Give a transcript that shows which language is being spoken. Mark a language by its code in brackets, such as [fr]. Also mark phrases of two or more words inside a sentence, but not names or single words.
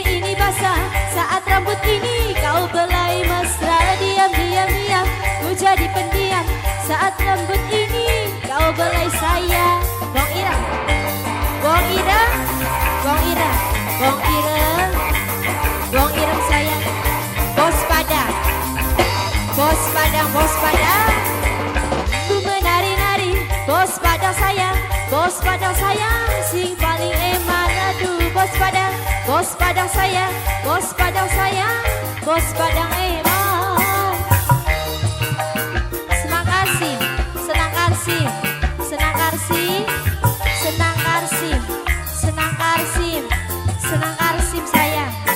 [id] ini basah saat rambut ini kau belai mesra. Diam, ku jadi pendiam saat rambut ini kau belai sayang. Wong Ireng sayang. Bos Padang. Ku menari-nari, Bos Padang sayang, [jv] sing paling eman. [id] Aduh, Bos Padang sayang, Bos Padang eman. Senang Karsim sayang.